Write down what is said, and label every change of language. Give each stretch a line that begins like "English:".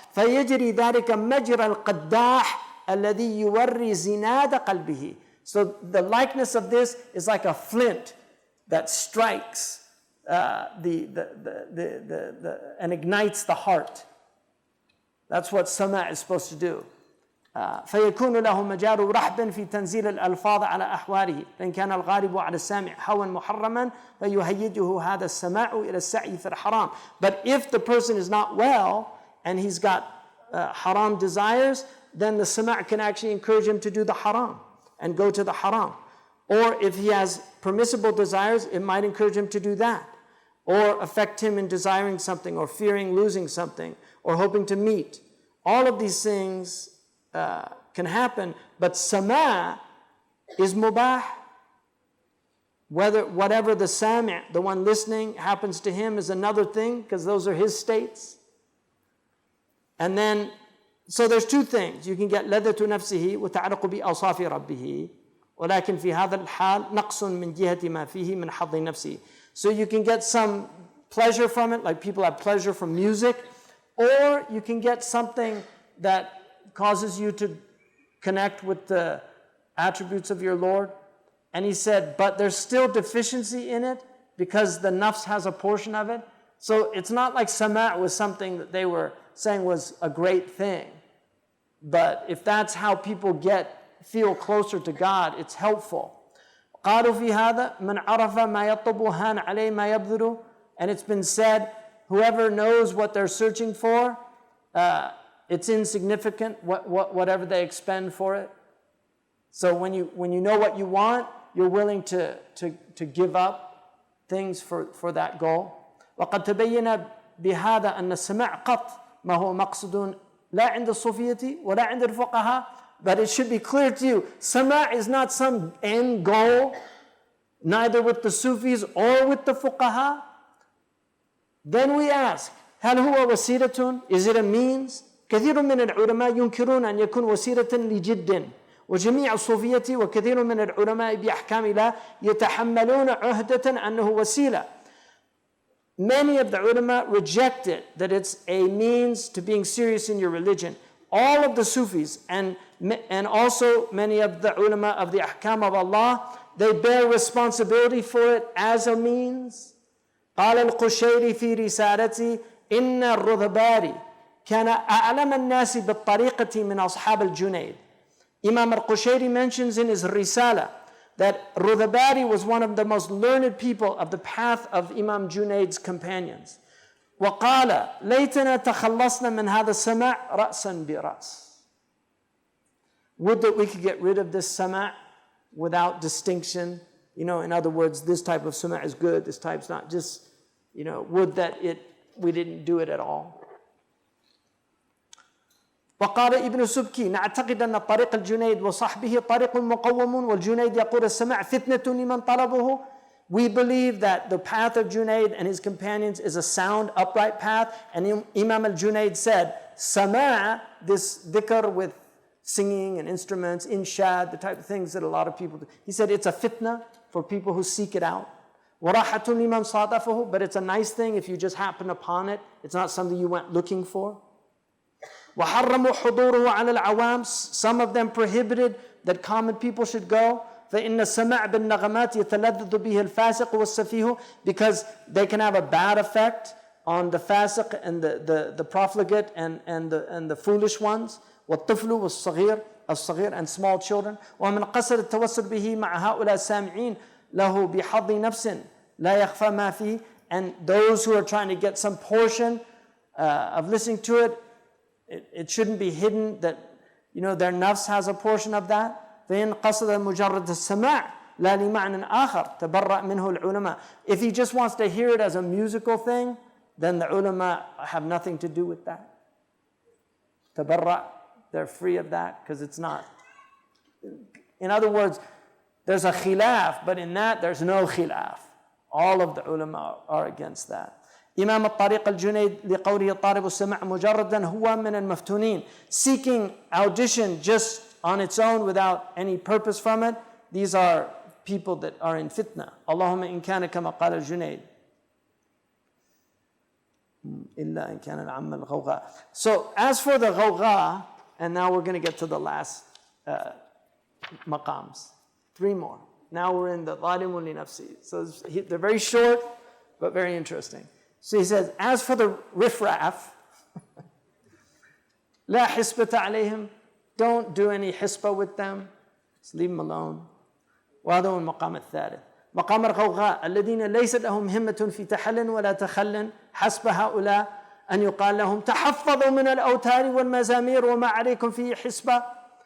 Arabic: فَيَجْرِي ذَلِكَ مَجْرَ الْقَدَّاحِ الَّذِي يُوَرِّي زِنَادَ قَلْبِهِ.
English: So the likeness of this is like a flint that strikes and ignites the heart. That's what sama' is supposed to do.
Arabic: فيكون له مجال رحب في تنزيل الألفاظ على أحواله فإن كان الغالب على السامع هوى محرما فيهيجه هذا السماع إلى السعي في الحرام.
English: But if the person is not well and he's got haram desires, then the sama' can actually encourage him to do the haram and go to the haram. Or if he has permissible desires, it might encourage him to do that, or affect him in desiring something, or fearing losing something, or hoping to meet. All of these things can happen, but sama' is mubah. Whatever the sami', the one listening, happens to him is another thing, because those are his states. And then So there's two things. You can get
Arabic: لذة نفسه وتعلق بأوصاف ربه ولكن في هذا الحال نقص من جهة ما فيه من حظ نفسه.
English: So you can get some pleasure from it, like people have pleasure from music, or you can get something that causes you to connect with the attributes of your Lord. And he said, but there's still deficiency in it because the nafs has a portion of it. So it's not like sama' was something that they were saying was a great thing. But if that's how people feel closer to God, it's helpful.
Arabic: قالوا في هذا من عرف ما يطلب هان عليه ما يبذل.
English: And it's been said, whoever knows what they're searching for, it's insignificant, whatever they expend for it. So when you know what you want, you're willing to give up things for that goal.
Arabic: وقد تبين بهذا أن السماع قط ما هو مقصود لا عند الصوفية ولا عند الفقهاء.
English: But it should be clear to you, sama' is not some end goal, neither with the Sufis or with the fuqaha. Then we ask,
Arabic: هل هو وسيلة?
English: Is it a means?
Arabic: كثير من العلماء ينكرون أن يكون وسيلة لجد وجميع الصوفية وكثير من العلماء بأحكام الله يتحملون عهدة أنه وسيلة.
English: Many of the ulama reject it, that it's a means to being serious in your religion. All of the Sufis and also many of the ulama of the ahkam of Allah, they bear responsibility for it as a means.
Arabic: قال القشيري في رسالته إن الرذباري كان أعلم الناس بالطريقة من أصحاب الجنيد.
English: Imam al-Qushayri mentions in his risala that Rudhabari was one of the most learned people of the path of Imam Junaid's companions.
Arabic: وقال ليتنا تخلصنا من هذا السماع رأسا برأس.
English: Would that we could get rid of this sama' without distinction. In other words, this type of sama' is good, this type's not. Just, would that we didn't do it at all.
Arabic: وقال ابن سبكي نعتقد أن طريق الجنيد وصحبه طريق مقوم والجنيد يقول السماع فتنة لمن طلبه.
English: We believe that the path of Junaid and his companions is a sound, upright path. And Imam al-Junaid said, sama', this dhikr with singing and instruments, inshad, the type of things that a lot of people do. He said it's a fitna for people who seek it out.
Arabic: وَرَاحَةٌ لِمَنْ صَادَفَهُ.
English: But it's a nice thing if you just happen upon it. It's not something you went looking for.
Arabic: وَحَرَّمُوا حُضُورُهُ عَلَى الْعَوَامِ.
English: Some of them prohibited that common people should go.
Arabic: فإن السماع بالنغمات يتلذذ به الفاسق والسفيه.
English: Because they can have a bad effect on the fasiq and the profligate and the foolish ones.
Arabic: والطفل والصغير الصغير
English: and small children.
Arabic: ومن قصد التوسل به مع هؤلاء السامعين له بحظ نفس لا يخفى ما فيه.
English: And those who are trying to get some portion of listening to it, it shouldn't be hidden that their nafs has a portion of that.
Arabic: فإن قصد مجرد السماع لا لمعنى آخر تبرأ منه العلماء.
English: If he just wants to hear it as a musical thing, then the ulama have nothing to do with that. تبرأ, they're free of that because it's not. In other words, there's a khilaf, but in that there's no khilaf. All of the ulama are against that.
Arabic: إمام الطريق الجنيد لقوله طالب السماع مجردا هو من المفتونين.
English: Seeking audition just on its own without any purpose from it, these are people that are in fitna.
Arabic: اللهم إن كان كما قال الجنيد إلا إن كان العم الغوغاء.
English: So as for the غوغاء, and now we're going to get to the last maqams. 3 more. Now we're in the
Arabic: ظالم لنفسه.
English: So they're very short, but very interesting. So he says, as for the riffraff,
Arabic: لا حسبة عليهم,
English: don't do any hisbah with them, just leave them alone.
Arabic: وهذا هو المقام الثالث. مقام الغوغاء الذين ليست لهم همة في تحل ولا تخل حسب هؤلاء أن يقال لهم تحفظوا من الأوتار والمزامير وما عليكم فيه حسبة.